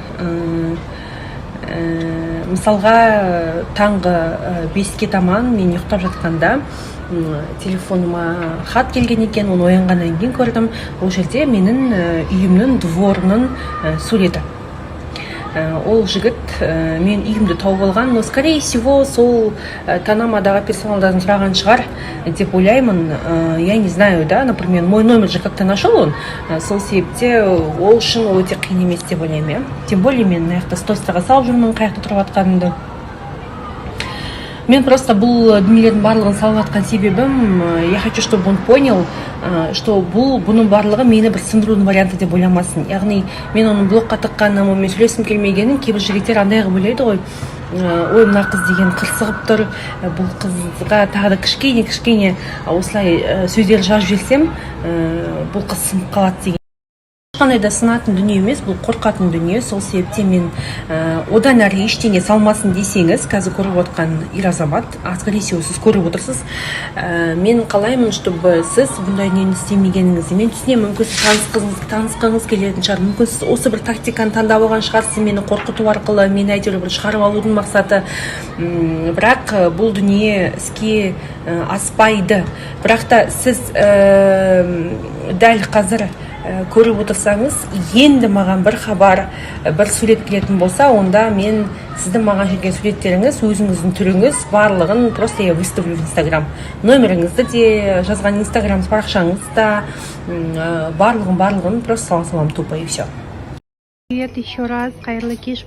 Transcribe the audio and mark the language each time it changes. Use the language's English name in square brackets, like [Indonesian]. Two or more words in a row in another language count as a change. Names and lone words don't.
[Kazakh] Мысалға, таңғы 5-ке таман мен ұйықтап жатқанда телефоныма хат келген екен, оны оянғаннан кейін көрдім. Ол жерде менің үйімнің дворының суреті. Ол жігіт мен үйімді тауып алған, [Russian] но скорее всего [Kazakh] сол танамадағы персоналдан сұраған шығар деп ойлаймын. [Russian] Я не знаю, да, например, мой номер же как-то нашел он, [Kazakh] сол себепте ол үшін өте қиын емес деп ойлаймын. [Russian] Тем более [Kazakh] мен аяқта стористоға салып жүрмін, қаяқта тұрып жатқанымды. Мен просто бұл дүниелердің барлығын салып жатқан себебім, [Russian] я хочу, чтобы он понял, что [Kazakh] бұның барлығы мені бір сындырудың варианты деп ойламасын. Яғни мен оның блокқа тыққанын, мен сөйлескім келмегенін кейбір жігіттер андай қылып ойлайды ғой. Ой, мына қыз деген қырсығып тұр, бұл қызға тағы да кішкене осылай сөздер жазып жіберсем, бұл қыз сынып қалады деген. Ешқандай да сынатын дүние емес, бұл қорқатын дүние. Сол себепте мен одан әрі ештеңе салмасын десеңіз, қазір көріп отқан ер азамат, [Russian] скорее всего [Kazakh] сіз көріп отырсыз. Мен қалаймын, чтобы сіз бұндай дүниені істемегеніңізді. Мен түсінемін, мүмкін сіз танысқыңыз келетін шығар, мүмкін сіз осы бір тактиканы таңдап алған шығарсыз, мені қорқыту арқылы, мені әйтеуір бір шығарып алудың мақсаты. Бірақ бұл дүние іске аспайды. Бірақ та сіз дәл қазір көріп отырсаңыз, енді маған бір хабар, бір сурет келетін болса, онда мен сіздің маған жүрген суреттеріңіз, өзіңіздің түріңіз барлығын [Russian] просто я выставлю в Инстаграм. [Kazakh] Номеріңізді де, жазған Инстаграм парақшаңызда, барлығын просто салам [Russian] тупо и все. Привет еще раз, [Kazakh] қайырлы кеш.